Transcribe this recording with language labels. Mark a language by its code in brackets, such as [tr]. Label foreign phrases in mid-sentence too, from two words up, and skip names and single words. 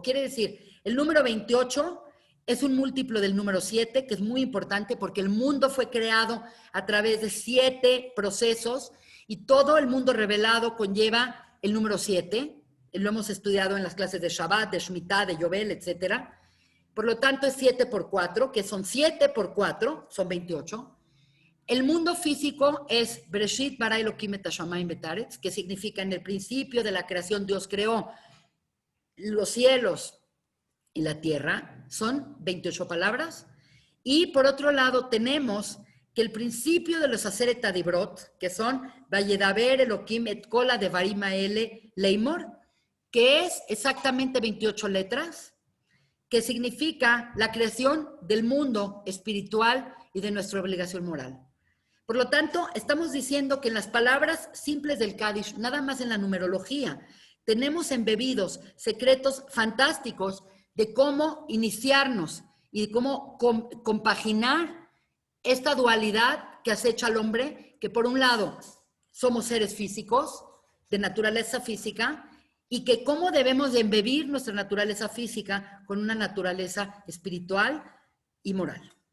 [es] Quiere decir, el número 28 es un múltiplo del número 7, que es muy importante porque el mundo fue creado a través de 7 procesos y todo el mundo revelado conlleva el número 7. Lo hemos estudiado en las clases de Shabbat, de Shemitah, de Yobel, etc. Por lo tanto, es 7 por 4, que son 7 por 4, son 28. El mundo físico es [he] בראשית ברא אלהים את השמים ואת הארץ, [es] que significa en el principio de la creación Dios creó los cielos y la tierra, son 28 palabras. Y por otro lado tenemos que el principio de los [he] עשרת הדברות, [es] que son [he] וידבר אלהים את כל הדברים האלה לאמר, [es] que es exactamente 28 letras, que significa la creación del mundo espiritual y de nuestra obligación moral. Por lo tanto, estamos diciendo que en las palabras simples del Kaddish, nada más en la numerología, tenemos embebidos secretos fantásticos de cómo iniciarnos y de cómo compaginar esta dualidad que acecha al hombre, que por un lado somos seres físicos, de naturaleza física, y que cómo debemos de embebir nuestra naturaleza física con una naturaleza espiritual y moral.